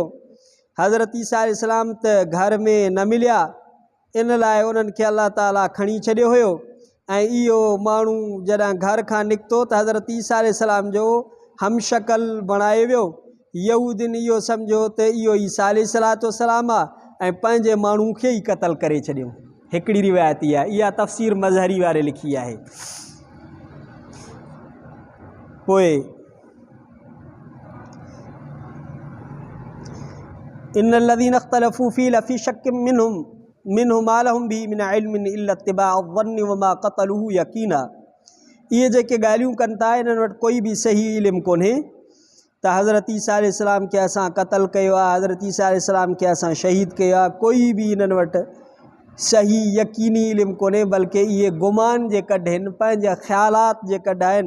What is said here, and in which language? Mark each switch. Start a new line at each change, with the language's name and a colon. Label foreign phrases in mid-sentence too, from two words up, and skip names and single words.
Sindhi: हज़रत ईसा अलैहिस्सलाम त घर में न मिलिया, इन लाइ उन्हनि खे अलाह ताला खणी छॾियो हुयो ऐं इहो माण्हू जॾहिं घर खां निकितो त हज़रत ईसा अलैहिस्सलाम जो हमशकल बणाए वियो यहूदियुनि इहो सम्झो त इहो ईसा अलैहिस्सलाम आहे ऐं पंहिंजे माण्हू खे ई क़तल करे छॾियो। हिकिड़ी रिवायत इहा तफ़सीर मज़हरी वारे लिखी आहे।
Arabic: पोइ إن الذين اختلفوا فيه لفي شك منه ما لهم به من علم إلا اتباع الظن وما قتلوه يقينا.
Sindhi: इहे जेके ॻाल्हियूं कनि था इन्हनि वटि कोई बि सही इल्मु कोन्हे त हज़रत ईसा अलैहिस्सलाम खे असां क़तल कयो आहे, हज़रत ईसा अलैहिस्सलाम खे असां शहीद कयो आहे, कोई बि इन्हनि वटि सही यकीनी इल्मु कोन्हे, बल्कि इहे गुमान जे कढनि, पंहिंजा ख़्यालात जे कढाइनि।